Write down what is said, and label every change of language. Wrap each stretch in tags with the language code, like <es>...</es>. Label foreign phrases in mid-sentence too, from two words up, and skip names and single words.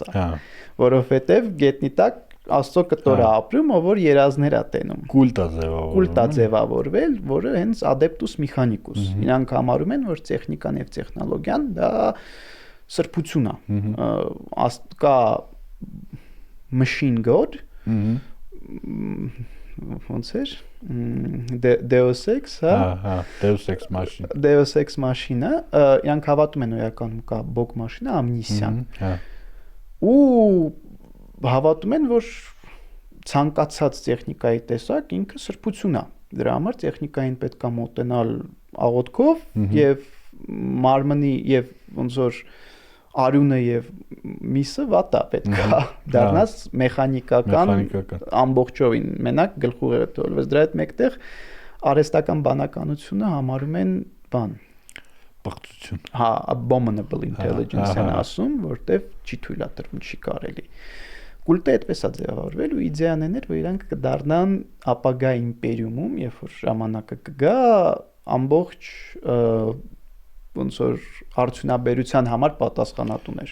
<hy>է, որովհետեւ գետնի տակ Աստծո կտոր է ապրում, ով որ երազներ է տենում։ Կուլտ է ձևավորվել, որը հենց Adeptus Mechanicus։ Իրանք համարում են, որ տեխնիկան եւ տեխնոլոգիան դա սրբություն է։ Կա</hy> <en>machine god,</en> <hy>ոնց էր Deus Ex, հա,</hy> <la>Deus Ex Machina։ Deus Ex Machina,</la> <hy>իրանք հավատում են իրականում կա</hy> <ru>бог машина,</ru> <hy>ամնիսիան։ Ու հավատում են, որ ցանկացած տեխնիկայի տեսակ ինքը սրբություն է։ Դրա համար տեխնիկային պետք է մոտենալ աղոթքով եւ մարմնի եւ ոնց որ արյունը եւ միսը վատա պետք է դառնաս մեխանիկական ամբողջովին մենակ գլխուղը տորվես դրա հետ մեկտեղ արհեստական բանականությունը համարում են բան բղծություն։ Հա,</hy> <en>abominable intelligence</en> <hy>են ասում, որտեվ չի թույլատրվում, չի կարելի։ Կուլտը այդպես է ձևավորվել ու իդեան էր, որ իրանք կդառնան ապագա իմպերիումում, երբ որ ժամանակը կգա, ամբողջ ոնց որ արդյունաբերության համար պատասխանատուներ։</hy>